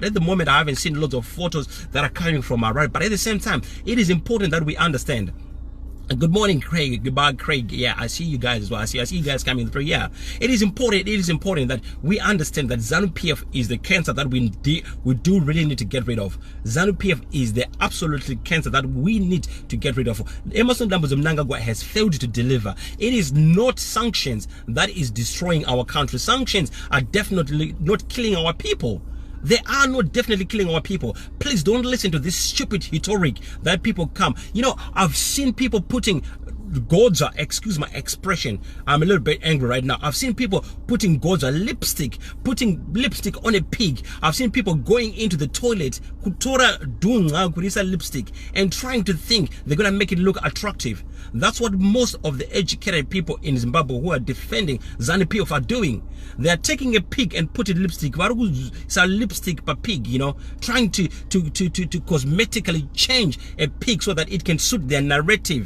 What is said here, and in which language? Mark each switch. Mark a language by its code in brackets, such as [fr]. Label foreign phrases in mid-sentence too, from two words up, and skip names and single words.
[en] At the moment, I haven't seen lots of photos that are coming from our right, but at the same time, it is important that we understand. Good morning, Craig. Goodbye, Craig. Yeah, I see you guys as well. I see you guys coming through. Yeah, it is important that we understand that ZANU-PF is the cancer that we do really need to get rid of. ZANU-PF is the absolutely cancer that we need to get rid of. Emmerson Dambudzo Mnangagwa has failed to deliver. It is not sanctions that is destroying our country. Sanctions are definitely not killing our people. They are not definitely killing our people. Please don't listen to this stupid rhetoric that people come. I've seen people putting Godza, excuse my expression, I'm a little bit angry right now. I've seen people putting Godza lipstick, putting lipstick on a pig. I've seen people going into the toilet, [sn] kutora dunga kurisa lipstick, [en] and trying to think they're gonna make it look attractive. That's what most of the educated people in Zimbabwe who are defending ZANU-PF are doing. They are taking a pig and putting lipstick, lipstick per pig, you know, trying to cosmetically change a pig so that it can suit their narrative.